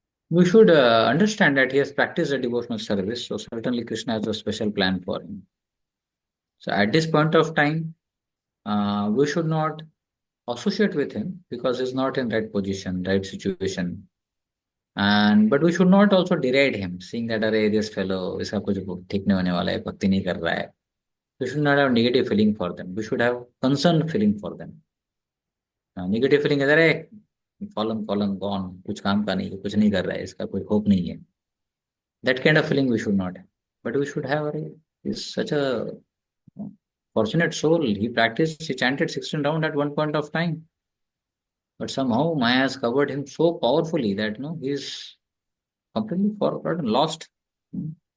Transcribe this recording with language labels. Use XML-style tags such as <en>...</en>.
<en>We should understand that he has practiced a devotional service, so certainly Krishna has a special plan for him. So at this point of time, we should not associate with him because he's not in right position, right situation. And but we should not also deride him, seeing that</en> <hi>अरे</hi> <en>this fellow</en> <hi>इसका कुछ ठीक नहीं होने वाला है, भक्ति नहीं कर रहा है.</hi> <en>We should not have negative feeling for them. We should have concerned feeling for them. Negative feeling</en> <hi>है अरे</hi> <en>fallen gone,</en> <hi>कुछ काम का नहीं है, कुछ नहीं कर रहा है, इसका कोई hope नहीं है.</hi> <en>That kind of feeling we should not have. But we should have, अरे he's such a fortunate soul. He practiced, he chanted 16 rounds at one point of time. But somehow Maya has covered him so powerfully that he's completely forgotten, lost. Hmm.</en>